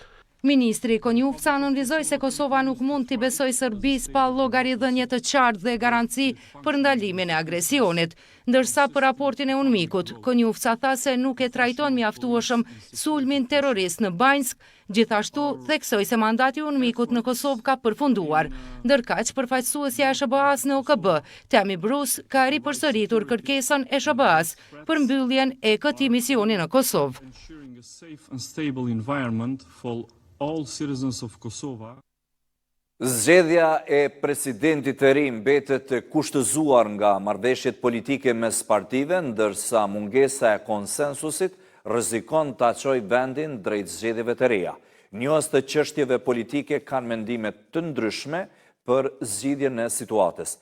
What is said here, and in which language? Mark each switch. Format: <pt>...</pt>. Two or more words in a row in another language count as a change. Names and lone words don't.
<sq>Ministri Konjufca analizoi se Kosova nuk mund t'i besoj Serbisë pa llogaridhënie të qartë dhe garanci për ndalimin e agresionit, ndërsa për raportin e UNMIK-ut, Konjufca tha se nuk e trajton mjaftueshëm sulmin terrorist në Banjsk, gjithashtu theksoi se mandati i UNMIK-ut në Kosovë ka përfunduar, ndërkaq përfaqësuesja e SBA-s në OKB, Tami Brus, ka ripërsëritur kërkesën e SBA-s për mbylljen e këtij misioni në Kosovë.</sq> <en>All citizens of Kosova.</en> <sq>Zgjedhja e presidentit të ri mbetet të kushtëzuar nga marrëveshjet politike mes partive, ndërsa mungesa e konsensusit rrezikon ta çojë vendin drejt zgjedhjeve të reja. Njohës të çështjeve politike kanë mendime të ndryshme për zgjidhjen e situatës.</sq>